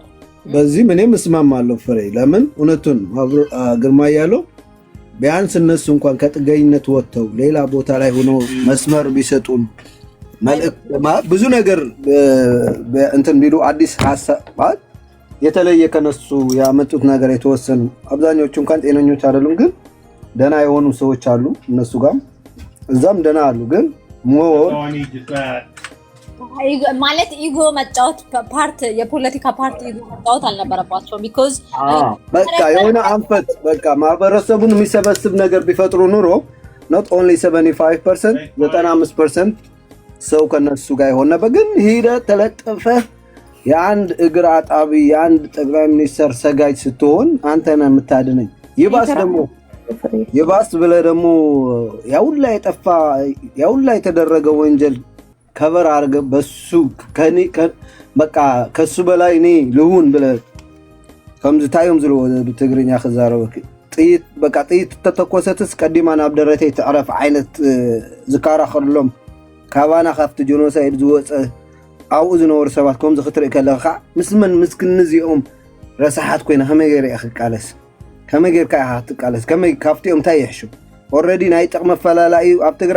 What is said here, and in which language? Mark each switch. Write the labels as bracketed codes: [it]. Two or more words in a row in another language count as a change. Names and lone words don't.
[am] በዚህ እኔም እስማማለሁ ፍሬ። ለምን እውነቱን ግርማ ያለው ቢያንስ እነሱ እንኳን ከጥገኝነት ወጥተው ሌላ ቦታ ላይ ሆኖ መስመር ቢሰጡን ብዙ ነገር እንትን ቢሉ አዲስ ሀሳብ የተለየ ከነሱ ያመጡት ነገር የተወሰኑ አብዛኞቹ እንኳን ጤነኞች አይደሉም፣ ግን ደና የሆኑ ሰዎች አሉ። እነሱ ጋርም እዛም ደና አሉ። ግን ማለት ኢጎ መጫወት ፓርት የፖለቲካ ፓርቲ ኢጎ መጫወት አልነበረባቸውም። ቢኮዝ በቃ የሆነ አንፈት በቃ ማህበረሰቡን የሚሰበስብ ነገር ቢፈጥሩ ኑሮ [en] not only [am] 75% 95% ሰው ከነሱ ጋር ይሆን ነበር። ግን ሂደ ተለጠፈ የአንድ እግር አጣቢ የአንድ ጠቅላይ ሚኒስትር ሰጋጅ ስትሆን አንተ ነህ የምታድነኝ። ይባስ ብለህ ደግሞ ያውላ የጠፋ ያውላ የተደረገ ወንጀል ከበር አድርገህ በሱ በቃ ከሱ በላይ እኔ ልሁን ብለህ [ti] ከምዝታዮም ዝሎ በትግርኛ ከዛረበክ ጥይት በቃ ጥይት ተተኮሰትስ ቀዲማ ናብ ደረተይ ተዕረፍ ዓይነት ዝካራ ከርሎም ካባና ካፍቲ ጄኖሳይድ ዝወፀ አው ዝነወር ሰባት ከም ዝኽትርኢ ከለኻ ምስመን ምስክን እዚኦም ረሳሓት ኮይና ከመይ ገይረ ክቃለስ ከመይ ጌርካ ክትቃለስ ከመይ ካፍቲኦም እንታይ ይሕሹ ኦልሬዲ ናይ ጥቕሚ ኣፈላላይ ኣብ ትግራይ